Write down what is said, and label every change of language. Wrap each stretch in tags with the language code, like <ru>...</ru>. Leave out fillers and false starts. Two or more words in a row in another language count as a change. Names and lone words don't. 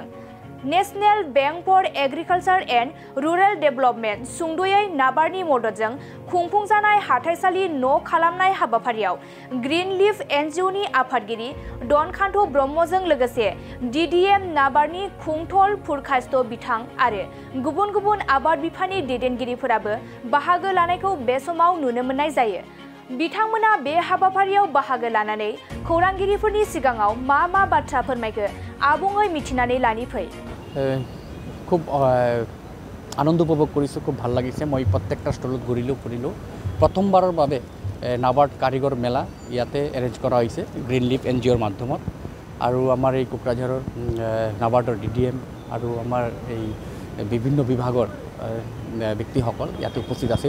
<brx>नेशनेल बैंक फर एग्रिकालचार एन्ड रुरेल डेभेलपमेन्ट सुंद'यै नाबार्डनि मददजों खुंफुंजानाय हाथाइसालि न' खालामनाय हाबाफारियाव ग्रीन लिफ NGO नि आफादगिरि धनकान्त ब्रह्मजों लोगोसे DDM नाबार्डनि खुंथल फुरकास्त बिथां आरो गुबुन गुबुन आबाद बिफाननि दैदेनगिरिफोराबो बाहागो लानायखौ बे समाव नुनो मोननाय जायो। बिथांमोना बे हाबाफारियाव बाहागो लानानै खौरांगिरिफोरनि सिगाङाव मा बाथ्रा फोरमायखो आबुङै मिथिनानै लानि फै।</brx> <as>খুব আনন্দ উপভোগ কৰিছোঁ, খুব ভাল লাগিছে। মই প্ৰত্যেকটা ষ্টলত ঘূৰিলোঁ ফুৰিলোঁ। প্ৰথমবাৰৰ বাবে নাবাৰ্ড কাৰিকৰ মেলা ইয়াতে এৰেঞ্জ কৰা হৈছে গ্ৰীণ লিফ NGOৰ মাধ্যমত। আৰু আমাৰ এই কোকৰাঝাৰৰ নাবাৰ্ডৰ DDM আৰু আমাৰ এই বিভিন্ন বিভাগৰ ব্যক্তিসকল ইয়াতে উপস্থিত আছিল।</as>